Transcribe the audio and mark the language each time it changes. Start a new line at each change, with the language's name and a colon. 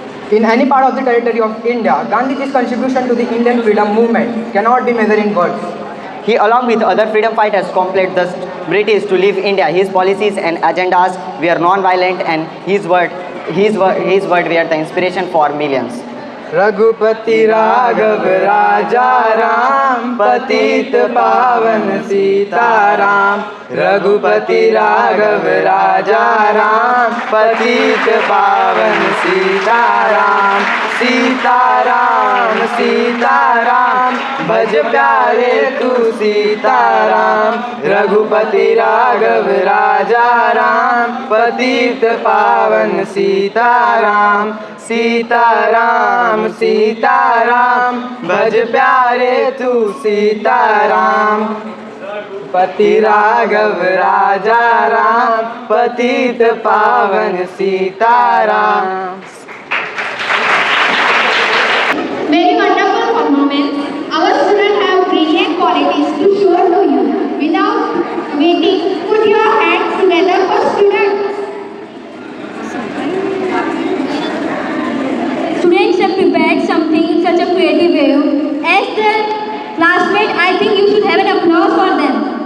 English: in any part of the territory of India. Gandhiji's contribution to the Indian freedom movement cannot be measured in words. He, along with other freedom fighters, compelled the British to leave India. His policies and agendas were non-violent, and his word were the inspiration for millions.
Hindi: Raghupati Raghav राजा राम पतित पावन सीताराम. रघुपति राघव राजा राम पतित पावन सीताराम. सीताराम सीताराम भज प्यारे तू सीताराम. रघुपति राघव राजा राम पतित पावन सीताराम. सीताराम सीताराम भज प्यारे तू सीताराम. पति राघव राजा राम पतित पावन Sitaram.
English: Very wonderful performance. Our students have brilliant qualities to show to you. Without waiting, put your hands together for students. Students have prepared something in such a creative way. As their classmate, I think you should have an applause for them.